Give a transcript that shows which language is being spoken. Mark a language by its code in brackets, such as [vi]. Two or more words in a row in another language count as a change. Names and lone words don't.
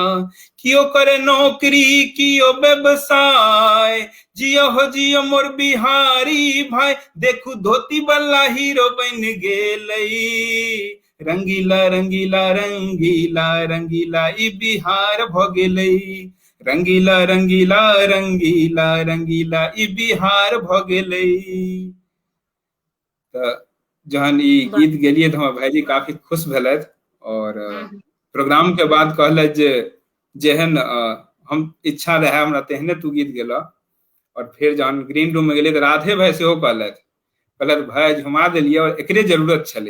[mai] कियो करे नौकरी कियो व्यवसाय, जियो हो जियो मोर बिहारी भाई, देखू धोती वाला हीरो बन गेलै, रंगीला रंगीला रंगीला रंगीला ई बिहार भ गेलै, रंगीला रंगीला रंगीला रंगीला ई बिहार भ गेलै। तो जहन ई गीत गेलिए तो हमर भाईजी काफी खुश भेलथि और प्रोग्राम के बाद कहलथि जे जेहन हम इच्छा रहे हमरा तेहने तू गीत गेला। और फिर जहन [en] green room [mai] में गेलिए तो राधे भाई सेहो कहलथि भाई झुमा देलिए और एकरे जरूरत छले।